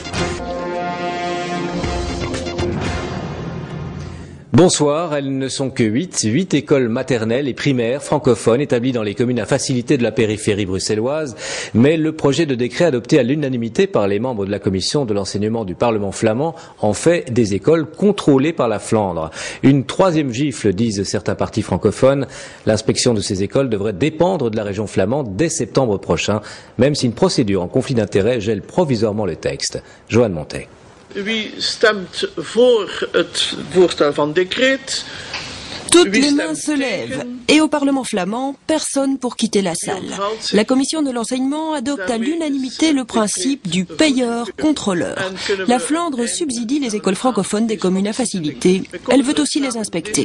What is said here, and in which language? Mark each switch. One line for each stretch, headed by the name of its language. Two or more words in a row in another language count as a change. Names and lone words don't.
French: Bonsoir, elles ne sont que 8 écoles maternelles et primaires francophones établies dans les communes à facilité de la périphérie bruxelloise, mais le projet de décret adopté à l'unanimité par les membres de la commission de l'enseignement du Parlement flamand en fait des écoles contrôlées par la Flandre. Une troisième gifle, disent certains partis francophones. L'inspection de ces écoles devrait dépendre de la région flamande dès septembre prochain, même si une procédure en conflit d'intérêts gèle provisoirement le texte. Joanne Montet.
Dutch: Wie stemt voor het voorstel van decreet?
French: Toutes les mains se lèvent. Et au Parlement flamand, personne pour quitter la salle. La commission de l'enseignement adopte à l'unanimité le principe du payeur-contrôleur. La Flandre subsidie les écoles francophones des communes à facilité. Elle veut aussi les inspecter.